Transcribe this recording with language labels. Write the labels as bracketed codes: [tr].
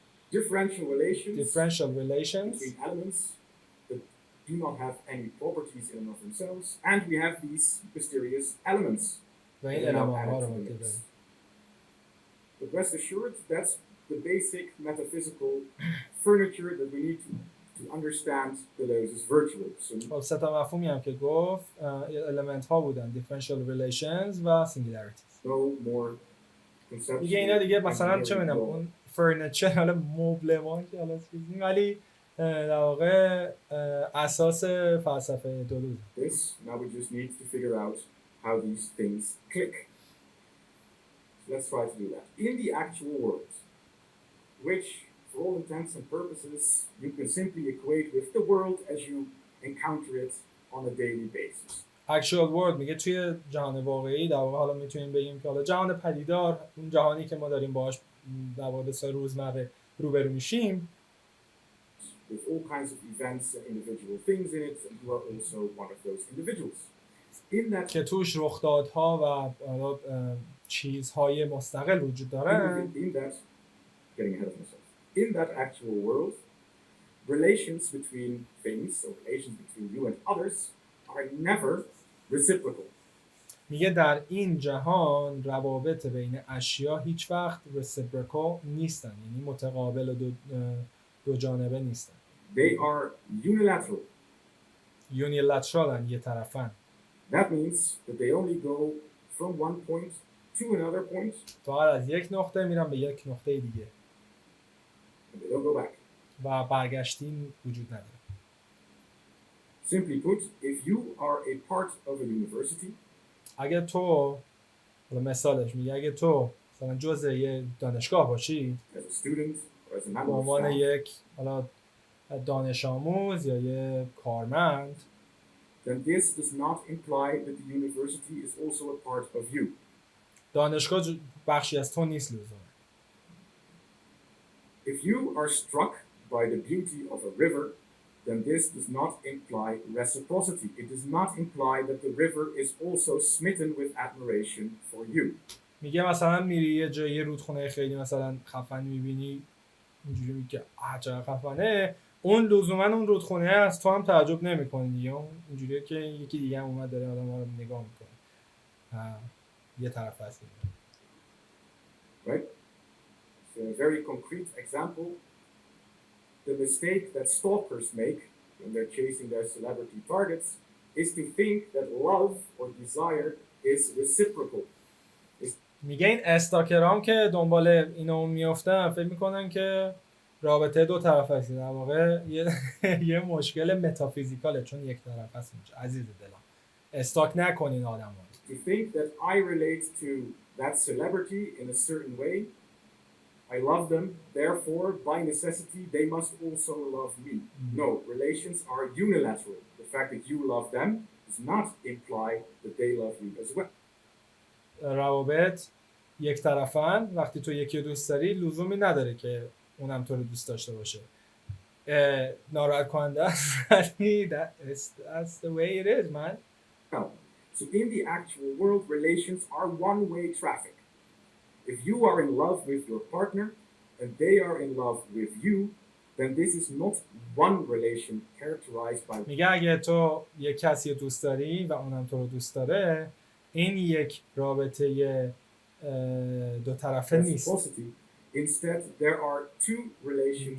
[en] Differential relations between elements that do not have any properties in and of themselves, and we have these mysterious elements. But rest assured, that's the basic metaphysical furniture that we need to understand Deleuze's virtual. [fa] خب سه تا مفهومی هم که گفت element ها بودن: differential relations و singularities. [en] No more conceptual. [fa] دیگه اینا دیگه مثلا چه می‌دونم اون فرنیچر، حالا مبلمان که حالا چیزی، ولی در واقع اساس فلسفه دلوز. [en] Now we just need to figure out how these things click. So let's try to do that. In the actual world, which for all intents and purposes you can simply equate with the world as you encounter it on a daily basis. Actual world [fa] میگه توی جهان واقعی، در واقع حالا میتونیم بگیم که حالا جهان پدیدار، اون جهانی که ما داریم باهاش در واقع به صورت روزمره روبرو میشیم، [en] with all kinds of events and individual things in it, and you are also one of those individuals. In that [fa] که توش رخدادها و حالا چیزهای مستقل وجود دارن. [en] In that, getting ahead of myself. In that actual world, relations between things, so relations between you and others, are never reciprocal. [fa] میگه در این جهان روابط بین اشیا هیچ وقت reciprocal نیستن، یعنی متقابل و دو جانبه نیستن. [en] They are unilateral. [fa] Unilateral، یه طرفن. [en] That means that they only go from one point to another point. [fa] فقط از یک نقطه میرن به یک نقطه دیگه. [en] And they don't go back. [fa] و برگشتی وجود نداره. [en] Simply put, if you are a part of a university, [fa] اگه تو، حالا مثالش میگه اگه تو مثلا جزء یه دانشگاه باشی، [en] as a student or as a member [fa] به [en] of [fa] عنوان [en] staff, [fa] یک حالا دانش آموز یا یه کارمند، [en] then this does not imply that the university is also a part of you. [fa] دانشگاه بخشی از تو نیست لزوما. [en] If you are struck by the beauty of a river, then this does not imply reciprocity. It does not imply that the river is also smitten with admiration for you. [fa] میگه مثلا میری یه جایی رودخونه خیلی مثلا خفن میبینی، اینجوری میگه چقدر خفنه، اون لزوما اون رودخونه از تو هم تعجب نمیکنی دیگه، اینجوریه که یکی دیگه هم اومد داره آدم رو نگاه میکنه، یه طرف هست. [en] Right? So a very concrete example, the mistake that stalkers make when they're chasing their celebrity targets is to think that love or desire is reciprocal. [fa] میگه این استاکرام که دنبال اینو میافتن فکر میکنن که رابطه دو طرفه است، در واقع یه مشکل متافیزیکاله چون یک طرف است. عزیز دلم استاک نکنین آدم‌ها. [en] To think that I relate to that celebrity in a certain way, I love them, therefore, by necessity, they must also love me. No, relations are unilateral. The fact that you love them does not imply that they love you as well. [fa] روابط یک طرفن. وقتی تو یکی رو دوست داری لزومی نداره که اونم تو رو دوست داشته باشه. ناراحت کننده است. [en] That's the way it is, man. So in the actual world, relations are one-way traffic. If you are in love with your partner and they are in love with you, then this is not one relation characterized by... [fa] میگه اگه تو یک کسی رو دوست داری و اونم تو رو دوست داره، این یک رابطه دو طرفه نیست. [en] Instead, there are two relations.